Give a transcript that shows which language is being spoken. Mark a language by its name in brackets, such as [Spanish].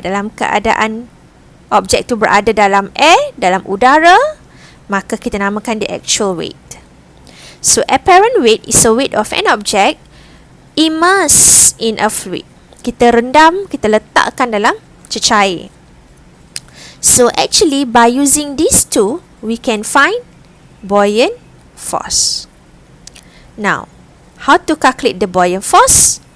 [Malay] Dalam keadaan objek tu berada dalam air, dalam udara, maka kita namakan dia actual weight. [English] So, apparent weight is a weight of an object immersed in a fluid. [Malay] Kita rendam, kita letakkan dalam cecair. [English] So, actually, by using these two, we can find buoyant force. Now, how to calculate the buoyant force?